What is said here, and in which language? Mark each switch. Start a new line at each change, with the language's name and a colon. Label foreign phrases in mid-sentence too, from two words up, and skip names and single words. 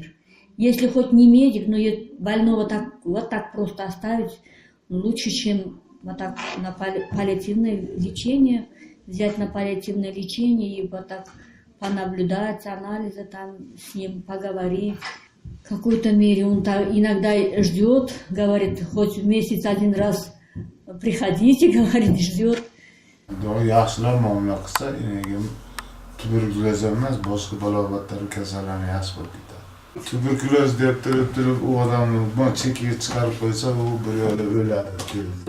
Russian: Если хоть не медик, но больного вот так просто оставить, лучше, чем вот так на паллиативное лечение, взять на паллиативное лечение и вот так понаблюдать, анализы там с ним поговорить. В какой-то мере он иногда ждет, говорит, хоть в месяц 1 раз приходите, говорит, ждет.
Uzbek: Yaxshilar muomala qilsa, enegim tuberkuloz emas, boshqa balobatlar kasallarni yaxshi bo'lib ketadi. Tuberkuloz deb turib, u odamni chekiga chiqarib qo'ysa, u bir yo'la o'ladi.